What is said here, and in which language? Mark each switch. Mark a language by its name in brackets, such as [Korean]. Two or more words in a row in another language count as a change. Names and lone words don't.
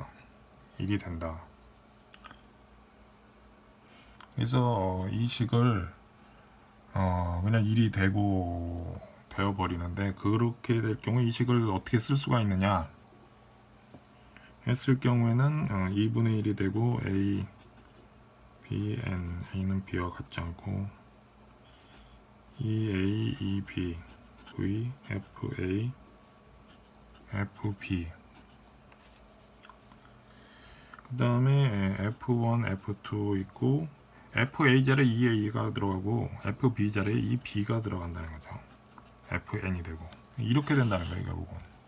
[Korean] 1이 된다. 그래서 이 식을 그냥 1이 되어버리는데 그렇게 될 경우 이 식을 어떻게 쓸 수가 있느냐 했을 경우에는 2분의 1이 되고 a, b, n, a는 b와 같지 않고 e, a, e, b, v, f, a, f, b 그 다음에 f1, f2 있고 fa 자리에 ea가 들어가고 fb 자리에 eb가 들어간다는 거죠. fn이 되고 이렇게 된다는 거예요, 결국은.